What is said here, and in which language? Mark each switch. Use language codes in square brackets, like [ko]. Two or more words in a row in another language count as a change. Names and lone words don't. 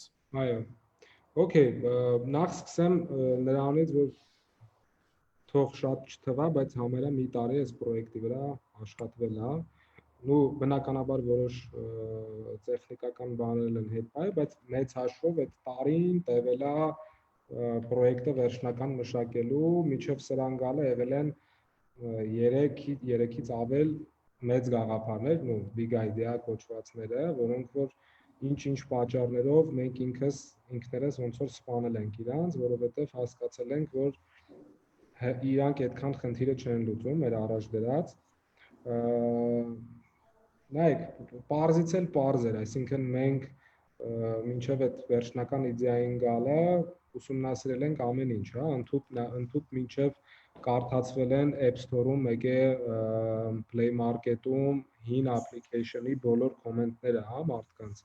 [hy] Այո։ Okay, նախ սկսեմ նրանից, որ թող շատ չթվա, բայց համարյա մի տարի այս պրոյեկտի վրա աշխատվել է։ Ու բնականաբար որոշ տեխնիկական բաներ են հետ πάει, բայց մեծ հաշվով այդ տարին տևել է պրոյեկտը վերջնական մշակելու, միջև սրան գալը եղել են 3-ից ավել մեծ գաղափարներ, ու [en] big idea [hy] կոչվածները, որոնք որ ինչ-ինչ պատճառներով մենք ինքներս ոնց որ սպանել ենք իրանց, որովհետև հասկացել ենք, որ իրանք այդքան խնդիրը չեն լուծում մեր առաջ դրած։ Նայեք, պարզից էլ պարզ էր, այսինքն մենք մինչև այդ վերջնական իդեային գալը ուսումնասիրել ենք ամեն ինչ, հա, ընդհուպ մինչև կարդացվել են App Store-ում, եկե Play Market-ում հին application-ի բոլոր կոմենտները, հա, մարդկանց,